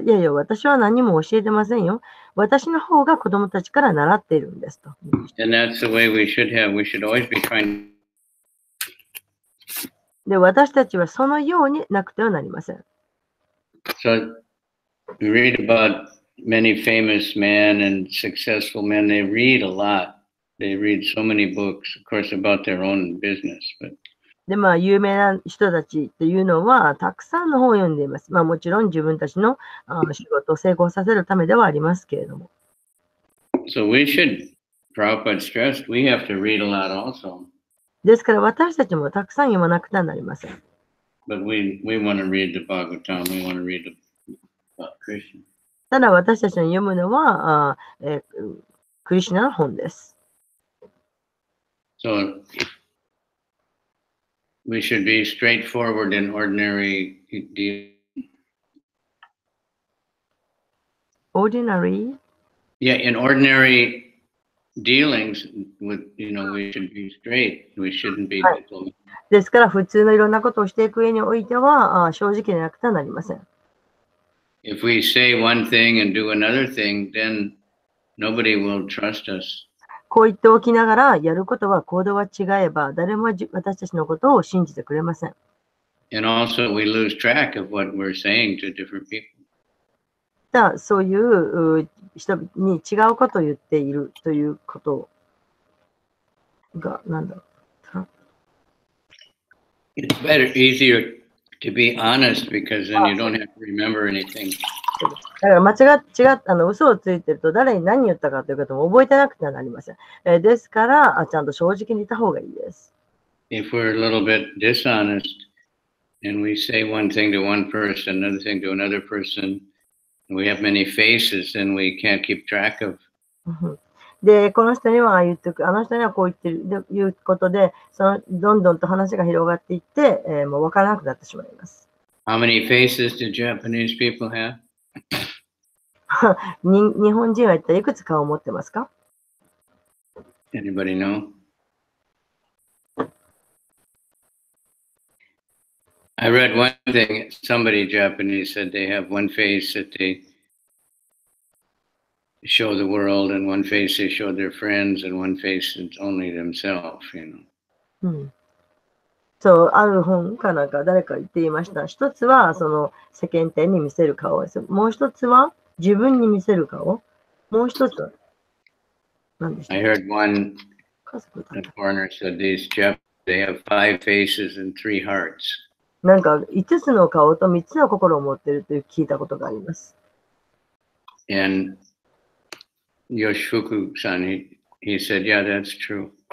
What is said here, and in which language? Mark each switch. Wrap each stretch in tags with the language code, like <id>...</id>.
<ja>いやいや、私は何も教えてませんよ。私の方が子供たちから習っているんですと。</ja> <en>And that's the way we should have. We should always be trying.</en> <ja>で、私たちはそのようになくてはなりません。</ja> <en>So we read about many famous men and successful men. They read a lot. They read so many books, of course, about their own business. But</en> <ja>で、有名な人たちっていうのは、たくさんの本を読んでいます。もちろん自分たちの仕事を成功させるためではありますけれども。</ja> <en>So we should, Prabhupada stressed, we have to read a lot also.</en> <ja>ですから私たちもたくさん読まなくてはなりません。</ja> <en>But we want to read the Bhagavatam. We want to read about Krishna.</en> <ja>ただ私たちの読むのはクリシュナの本です。</ja> <en>So we should be straightforward in ordinary dealings. Ordinary? Yeah, in ordinary dealings with, we should be straight. We shouldn't be diplomatic.</en> <ja>ですから普通のいろんなことをしていく上においては正直でなくてはなりません。</ja> <en>If we say one thing and do another thing, then nobody will trust us.</en> <ja>こう言っておきながら、やることは行動は違えば、誰も私たちのことを信じてくれません。</ja> <en>And also, we lose track of what we're saying to different people.</en> <ja>そういう人に違うことを言っているということが、なんだろう。</ja> <en>It's easier to be honest because then you don't have to remember anything.</en> <ja>だから嘘をついてると誰に何言ったかということも覚えてなくてはなりません。ですから、ちゃんと正直に言った方がいいです。</ja> <en>If we're a little bit dishonest and we say one thing to one person, another thing to another person, and we have many faces, then we can't keep track of.</en> <ja>で、この人には言ってく、あの人にはこう言ってるということで、どんどんと話が広がっていって、もう分からなくなってしまいます。</ja> <en>How many faces do Japanese people have?</en> <ja>日本人は一体いくつ顔を持ってますか？</ja> <en>Anybody know? I read one thing, somebody Japanese said they have one face that they show the world, and one face they show their friends, and one face it's only themselves, you know.</en> <ja>うん。そう、ある本かなんか誰か言っていました。一つはその世間体に見せる顔です。もう一つは自分に見せる顔。もう一つは何でした</ja> <en>I heard one</en> <ja>家族だ</ja> <en>a</en> <ja>った</ja> <en>foreigner said these Japanese they have 5 faces and 3 hearts.</en> <ja>なんか5つの顔と3つの心を持っていると聞いたことがあります。</ja> <en>And Yoshifuku-san, he said, yeah, that's true.</en>